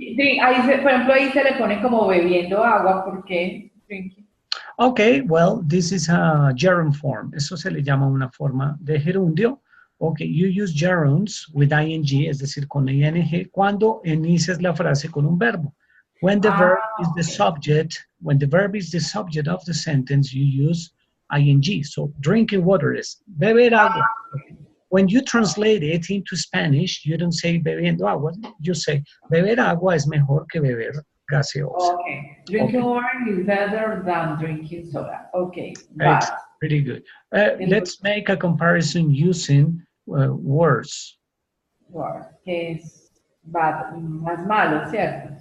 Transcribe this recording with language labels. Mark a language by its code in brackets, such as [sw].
[es] Por ejemplo, ahí se le pone como bebiendo agua, ¿por qué? [en] Drinking. Okay, well, this is a gerund form. [es] Eso se le llama una forma de gerundio. [en] Okay, you use gerunds with ing, [es] es decir, con ing, cuando inicias la frase con un verbo. [en] When the verb is the subject, when the verb is the subject of the sentence, you use ing. So drinking water is [es] beber agua. When you translate it into Spanish, you don't say bebiendo agua, you say beber agua es mejor que beber gaseosa. [en] Okay, drinking water is better than drinking soda. Okay, it's pretty good. Let's make a comparison using words. [es] Word, que es bad, más malo, ¿cierto?